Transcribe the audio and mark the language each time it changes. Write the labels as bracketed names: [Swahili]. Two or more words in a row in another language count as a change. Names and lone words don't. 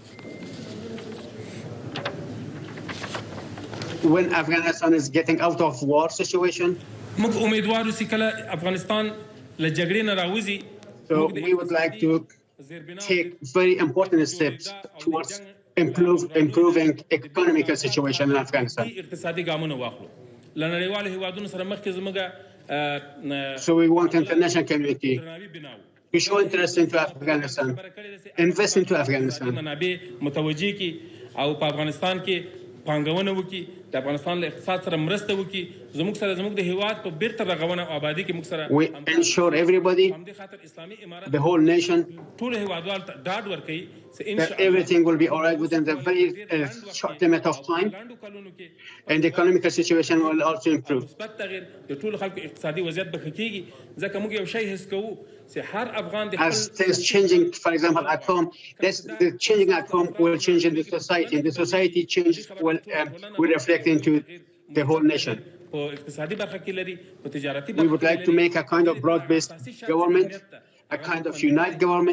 [English] When Afghanistan is getting out of war situation, so we would like to take very important steps towards improving economic situation in Afghanistan. So we want international community to show interest into Afghanistan, invest into Afghanistan. [Pashto] پانګونه وکي د افغانستان له اقتصاد سره مرسته وکي زموږ سره زموږ د هیواد په بیرته رغونه او آبادی کې موږ سره [English] we ensure everybody the whole nation [Pashto] ټول هیوادوال ډاډ ورکړي [English] that everything will be all right within the very short limit of time and the economic situation will also improve. [Pashto] مثبت تغیر د ټول خلکو اقتصادي وضعیت به ښه کیږي ځکه موږ یو شی حس کوو [English] as things changing, for example, at home, the changing at home will change in the society, and the society change will reflect into the whole nation. We would like to make a kind of broad-based government, a kind of united government.